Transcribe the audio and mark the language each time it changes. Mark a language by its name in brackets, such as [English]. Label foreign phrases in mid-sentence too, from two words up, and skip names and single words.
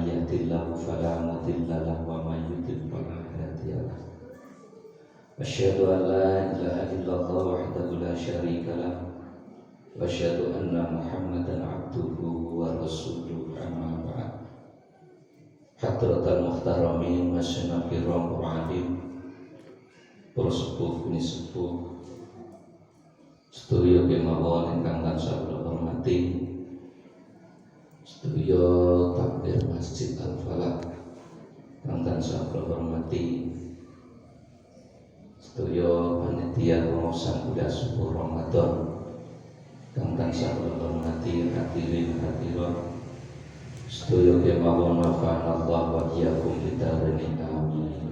[Arabic] يهد الله فلا مضل له ومن يضلل فلا هادي له أشهد أن لا إله إلا الله وحده لا شريك له وأشهد أن محمدا عبده ورسوله أما بعد حضرة المحترمين مشايخ كرام [Javanese] alim para sepuh bini sepuh sedaya kemawon ingkang tansah kula hormati sedaya takmir Masjid Al-Falah ingkang tansah kula hormati sedaya panitia pengurusan bulan subuh Ramadan ingkang tansah kula hormati hadirin hadirat sedaya kemawon [Arabic] نفعنا الله وإياكم بدارين آمين.